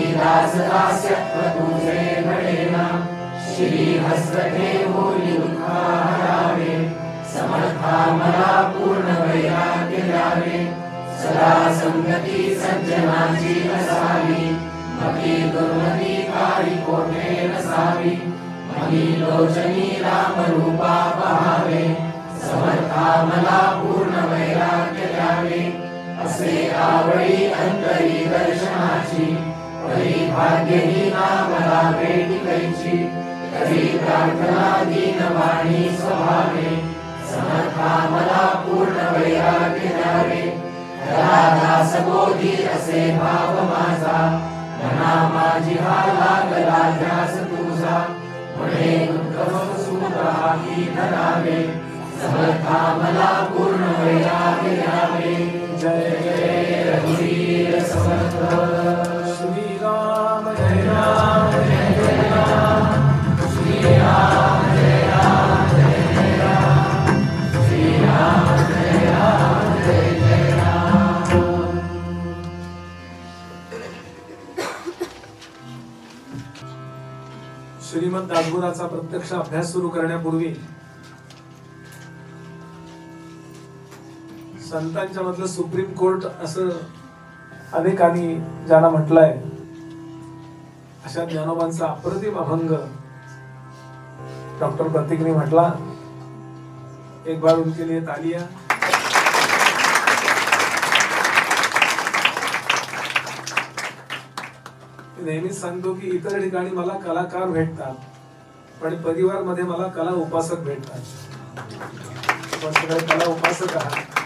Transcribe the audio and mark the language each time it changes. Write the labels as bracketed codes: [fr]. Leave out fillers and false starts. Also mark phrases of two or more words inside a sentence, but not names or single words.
[mr] दास दास्यत्व तुझे घडेना श्री हस्त ठेवून दुःखा हरावे समर्था मला पूर्ण वैराग्य द्यावे सदा संगती सज्जनाची असावी मती दुर्मती काही कोठे नसावी मनी लोचनी राम रूपा पहावे समर्था मला पूर्ण वैराग्य द्यावे असे आवडी अंतरी दर्शनाची परी भाग्यहीना मला भेटी कैची कधी प्रार्थना दीन वाणी स्वभावे समर्था मला पूर्ण वैराग्य द्यावे दास बोधी असे भाव माझा मना माझी हा लागला ध्यास तुझा म्हणे दुःख सुखाही धरावे समर्था मला पूर्ण वैराग्य द्यावे जय जय रघुवीर समर्थ श्री राम जय राम जय जय राम श्री राम जय राम जय जय राम श्री राम जय राम जय जय राम। श्रीमद दासबोधाचा प्रत्यक्ष अभ्यास सुरू करण्यापूर्वी संतांच्या मधलं [en] Supreme Court [mr] असं अनेकांनी ज्यांना म्हटलंय अशा ज्ञानोबांचा अप्रतिम अभंग डॉक्टर प्रतीकने म्हटला। [hi] एक बार उनके लिए तालियां। [mr] नेहमीच सांगतो की इतर ठिकाणी मला कलाकार भेटतात पण परिवार मध्ये मला कला उपासक भेटतात। कला उपासक आहात।